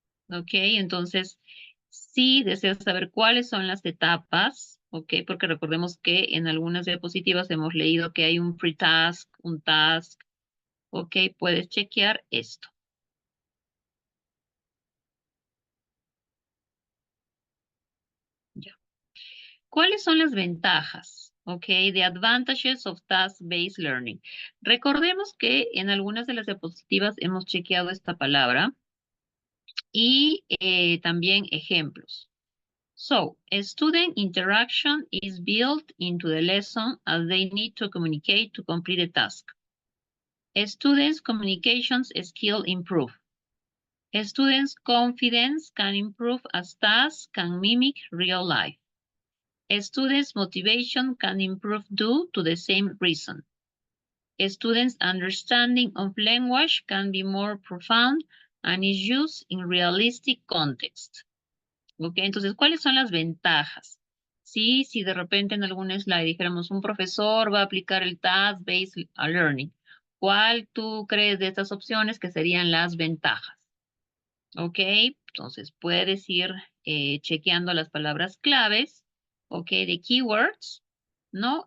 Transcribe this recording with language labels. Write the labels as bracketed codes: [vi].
[es] Entonces, si deseas saber cuáles son las etapas, porque recordemos que en algunas diapositivas hemos leído que hay un pre-task, un task, puedes chequear esto. Ya. ¿Cuáles son las ventajas? [en] The advantages of task-based learning. [es] Recordemos que en algunas de las diapositivas hemos chequeado esta palabra y también ejemplos. [en] So, student interaction is built into the lesson as they need to communicate to complete the task. Students' communications skill improve. Students' confidence can improve as tasks can mimic real life. A student's motivation can improve due to the same reason. A student's understanding of language can be more profound and is used in realistic context. [es] Ok, entonces, ¿cuáles son las ventajas? Sí, si de repente en algún slide dijéramos un profesor va a aplicar el Task-Based Learning, ¿cuál tú crees de estas opciones que serían las ventajas? Ok, entonces puedes ir chequeando las palabras claves, ok, de keywords, ¿no?